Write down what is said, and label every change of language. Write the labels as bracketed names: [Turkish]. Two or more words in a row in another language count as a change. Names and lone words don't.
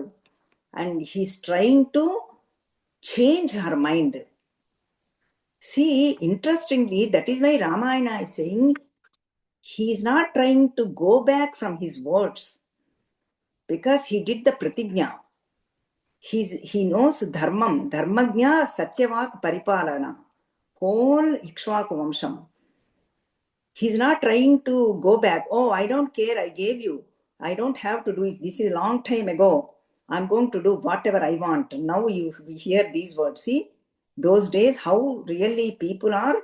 [English] And he's trying to change her mind. See, interestingly, that is why Ramayana is saying he is not trying to go back from his words. Because he did the pratigna. He knows [Sanskrit] dharmam, dharmagnya satyavak paripalana, [English] whole Ikshvaku Vamsham. He's not trying to go back. Oh, I don't care, I gave you. I don't have to do it. This is a long time ago. I'm going to do whatever I want. Now you hear these words. See, those days, how really people are.